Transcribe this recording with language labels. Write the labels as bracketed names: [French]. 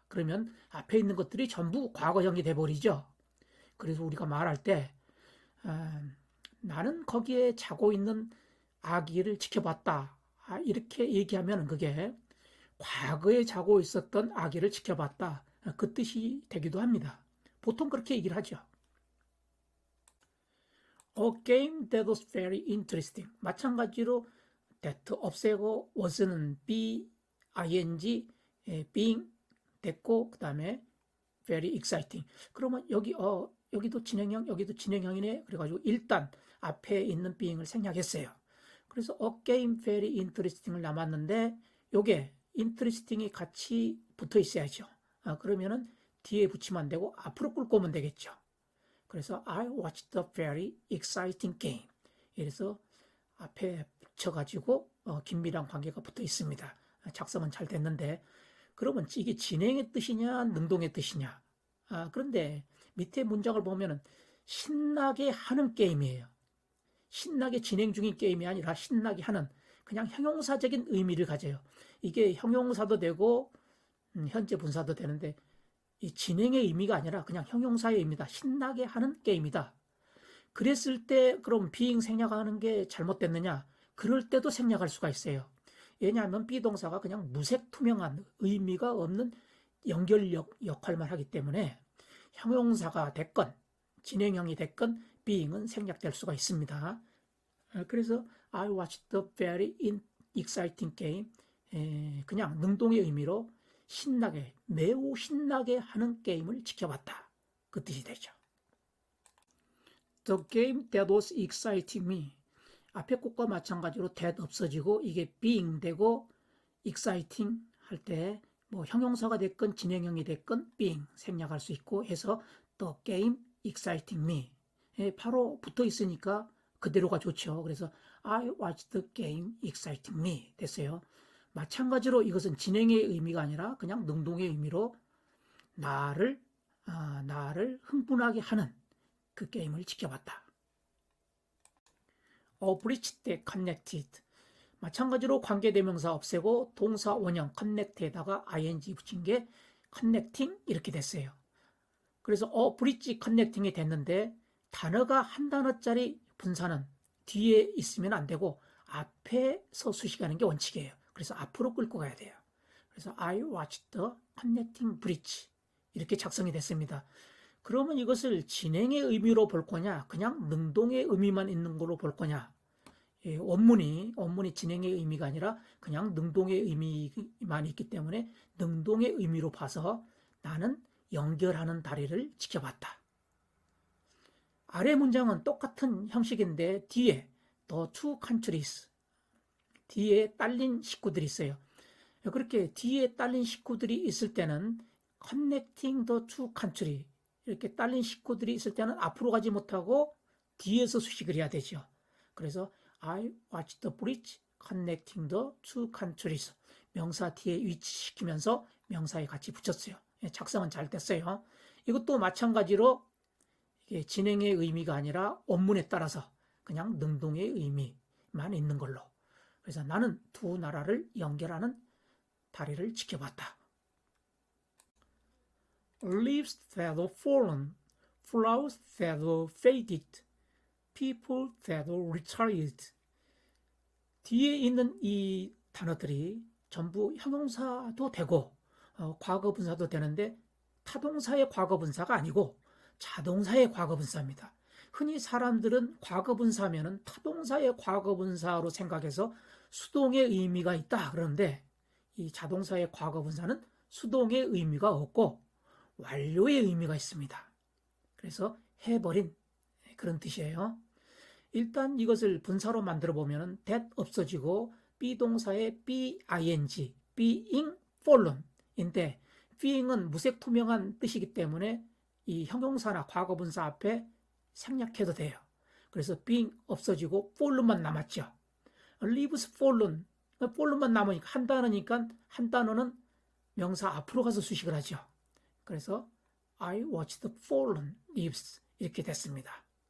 [Korean] 그러면 앞에 있는 것들이 전부 과거형이 돼버리죠. 그래서 우리가 말할 때 나는 거기에 자고 있는 아기를 지켜봤다. 이렇게 얘기하면 그게 과거에 자고 있었던 아기를 지켜봤다. 그 뜻이 되기도 합니다. 보통 그렇게 얘기를 하죠. [English] A game that was very interesting. [Korean] 마찬가지로 [English] that [Korean] 없애고 [English] was는 be, ing, being [Korean] 됐고 그 다음에 [English] very exciting. [Korean] 그러면 여기도 진행형, 여기도 진행형이네. 그래가지고 일단 앞에 있는 being을 생략했어요. 그래서 [English] a game very interesting [Korean] 을 남았는데 요게 interesting이 같이 붙어 있어야죠. 그러면은 뒤에 붙이면 안 되고 앞으로 끌고 오면 되겠죠. 그래서 [English] I watched a very exciting game. [Korean] 이래서 앞에 붙여가지고 긴밀한 관계가 붙어 있습니다. 작성은 잘 됐는데 그러면 이게 진행의 뜻이냐 능동의 뜻이냐. 그런데 밑에 문장을 보면은 신나게 하는 게임이에요. 신나게 진행 중인 게임이 아니라 신나게 하는 그냥 형용사적인 의미를 가져요. 이게 형용사도 되고 현재 분사도 되는데 이 진행의 의미가 아니라 그냥 형용사의 의미다. 신나게 하는 게임이다. 그랬을 때 그럼 being 생략하는 게 잘못됐느냐? 그럴 때도 생략할 수가 있어요. 왜냐하면 비동사가 그냥 무색투명한 의미가 없는 연결력 역할만 하기 때문에 형용사가 됐건 진행형이 됐건 being은 생략될 수가 있습니다. 그래서 [English] I watched a very exciting game. [Korean] 그냥 능동의 의미로 신나게, 매우 신나게 하는 게임을 지켜봤다. 그 뜻이 되죠. [English] The game that was exciting me. [Korean] 앞에 것과 마찬가지로 that 없어지고 이게 being 되고 exciting 할 때 뭐 형용사가 됐건 진행형이 됐건 being 생략할 수 있고 해서 [English] the game exciting me. [Korean] 바로 붙어 있으니까 그대로가 좋죠. 그래서 [English] I watched the game exciting me [Korean] 됐어요. 마찬가지로 이것은 진행의 의미가 아니라 그냥 능동의 의미로 나를 흥분하게 하는 그 게임을 지켜봤다. [English] bridge that connected. [Korean] 마찬가지로 관계대명사 없애고 동사 원형 connect에다가 ing 붙인 게 connecting 이렇게 됐어요. 그래서 [English] bridge connecting [Korean] 이 됐는데 단어가 한 단어짜리 분사는 뒤에 있으면 안 되고 앞에서 수식하는 게 원칙이에요. 그래서 앞으로 끌고 가야 돼요. 그래서 [English] I watched the connecting bridge [Korean] 이렇게 작성이 됐습니다. 그러면 이것을 진행의 의미로 볼 거냐 그냥 능동의 의미만 있는 걸로 볼 거냐. 원문이 진행의 의미가 아니라 그냥 능동의 의미만 있기 때문에 능동의 의미로 봐서 나는 연결하는 다리를 지켜봤다. 아래 문장은 똑같은 형식인데 뒤에 [English] the two countries [Korean] 뒤에 딸린 식구들이 있어요. 그렇게 뒤에 딸린 식구들이 있을 때는 [English] connecting the two countries [Korean] 이렇게 딸린 식구들이 있을 때는 앞으로 가지 못하고 뒤에서 수식을 해야 되죠. 그래서 [English] I watched the bridge connecting the two countries. [Korean] 명사 뒤에 위치시키면서 명사에 같이 붙였어요. 작성은 잘 됐어요. 이것도 마찬가지로 이게 진행의 의미가 아니라 원문에 따라서 그냥 능동의 의미만 있는 걸로. 그래서 나는 두 나라를 연결하는 다리를 지켜봤다. [English] Leaves that were fallen, flowers that were faded, people that were retired. [Korean] 뒤에 있는 이 단어들이 전부 형용사도 되고 과거분사도 되는데 타동사의 과거분사가 아니고 자동사의 과거분사입니다. 흔히 사람들은 과거분사면은 타동사의 과거분사로 생각해서 수동의 의미가 있다 그러는데 이 자동사의 과거분사는 수동의 의미가 없고 완료의 의미가 있습니다. 그래서 해버린 그런 뜻이에요. 일단 이것을 분사로 만들어 보면은 that 없어지고 be동사의 being, being fallen인데 being은 무색투명한 뜻이기 때문에 이 형용사나 과거분사 앞에 생략해도 돼요. 그래서 being 없어지고 fallen만 남았죠. [English] leaves fallen [Korean] 만 남으니까 한 단어니까 한 단어는 명사 앞으로 가서 수식을 하죠. 그래서 [English] I watched the fallen leaves [Korean] 이렇게 됐습니다.